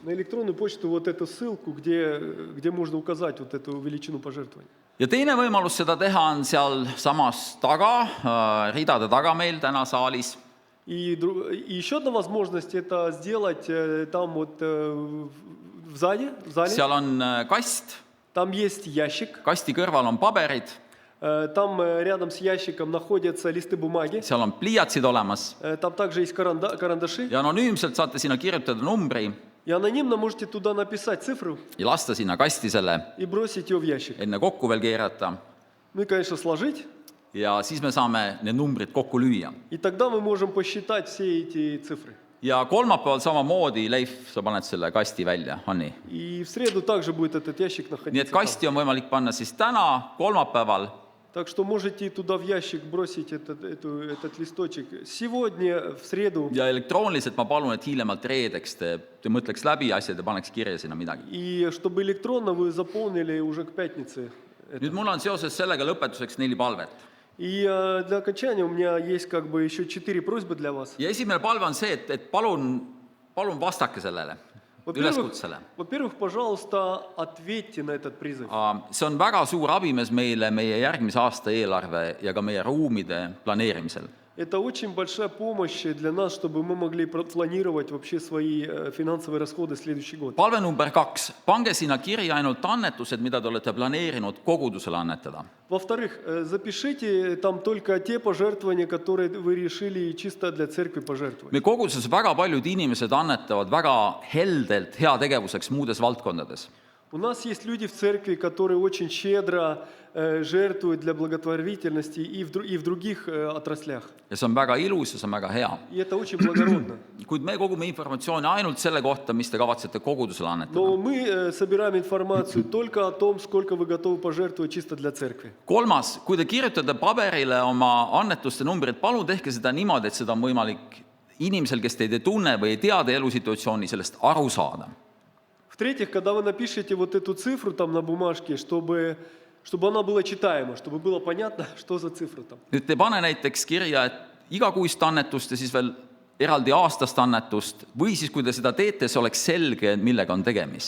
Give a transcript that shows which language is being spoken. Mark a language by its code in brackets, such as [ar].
[ru] на электронную почту вот эту ссылку, где можно указать вот эту величину пожертвований. [et] Ja teine võimalus seda teha on seal samas taga, ridade taga meil täna saalis. [ru] И еще одна возможность это сделать там вот в зале. [et] Seal on kast, [ru] Там есть ящик. [et] kasti kõrval on paberid, [ru] Там рядом с ящиком находятся листы бумаги. [et] seal on pliiatsid olemas [ru] Там также есть карандаши. [et] ja anonüümselt saate sinna kirjutada numbri [ru] И анонимно можете туда написать цифру [et] ja lasta sinna kasti selle [ru] и бросить ее в ящик. [et] enne kokku veel keerata [ru] Ну и, конечно, сложить. [et] ja siis me saame need numbrid kokku lüüa. [ru] И тогда мы можем посчитать все эти цифры. [et] Ja kolmapäeval samamoodi, Leif, sa paned selle kasti välja, Anni. [ru] И в среду также будет этот ящик [et] Nii et [ru] находиться. [et] kasti on võimalik panna siis täna, kolmapäeval, [ru] Так что можете туда в ящик бросить этот листочек сегодня, в среду. [et] ja elektrooniliselt ma palun, et hiljemalt reedeks te mõtleks läbi asjad ja paneks kirja sinna midagi. [ru] И чтобы электронно вы заполнили уже к пятнице. [et] Nüüd mul on seoses sellega lõpetuseks 4 palvet. [ru] И для окончания у меня есть как бы еще 4 просьбы для вас. [et] Ja esimene palve on see, et palun vastake sellele üleskutsele. [ru] Во-первых, пожалуйста, ответьте на этот призыв. [et] See on väga suur abimees meile meie järgmise aasta eelarve ja ka meie ruumide planeerimisel. [ru] Это очень большая помощь для нас, чтобы мы могли планировать вообще свои финансовые расходы следующий год. [et] Palve number 2. Pange sinna kirja ainult annetused, mida te olete planeerinud kogudusele annetada. [ru] Во-вторых, запишите там только те пожертвования, которые вы решили чисто для церкви пожертвовать. [et] Me koguduses väga paljud inimesed annetavad väga heldelt heategevuseks muudes valdkondades. [ru] У нас есть люди в церкви, которые очень щедро жертвуют для благотворительности и в других отраслях. [et] Ja see on väga ilus ja see on väga hea. [ru] И это очень благородно. [et] Kuid me kogume informatsiooni ainult selle kohta, mis te kavatsete kogudusele annetada. [ru] Но мы собираем информацию только о том, сколько вы готовы пожертвовать чисто для церкви. [et] 3. Kui te kirjutate paberile oma annetuste numbrid, palun tehke seda niimoodi, et seda on võimalik inimesel, kes teid ei tunne või ei tea teie elusituatsiooni, sellest aru saada. [ru] В-третьих, когда вы напишете вот эту цифру там на бумажке, чтобы она была читаема, чтобы было понятно, что за цифра там. [et] Nüüd te pane näiteks kirja, et igakuist annetust ja siis veel eraldi aastast annetust või siis, kui te seda teete, see oleks selge, millega on tegemist.